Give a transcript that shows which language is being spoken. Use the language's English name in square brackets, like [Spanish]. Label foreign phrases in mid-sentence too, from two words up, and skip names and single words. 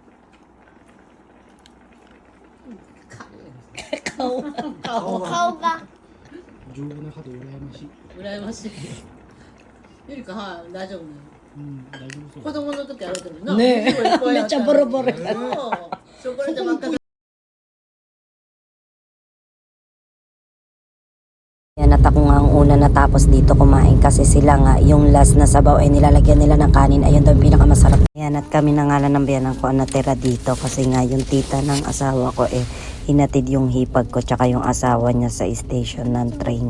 [Japanese] 顔が。丈夫な歯で羨ましい。羨ましい。ゆりか、はい、大丈夫ね。大丈夫そう。子供の時あれてるな。ねえ、めっちゃボロボロ。そう。チョコレートばっかり。 [Filipino] Yan at ako nga ang una natapos dito kumain kasi sila nga yung last na sabaw ay nilalagyan nila ng kanin. Ayun daw yung pinakamasarap. Yan at kami na nga lang ng biyanan ko ang natira dito kasi nga yung tita ng asawa ko hinatid yung hipag ko tsaka yung asawa niya sa station ng train.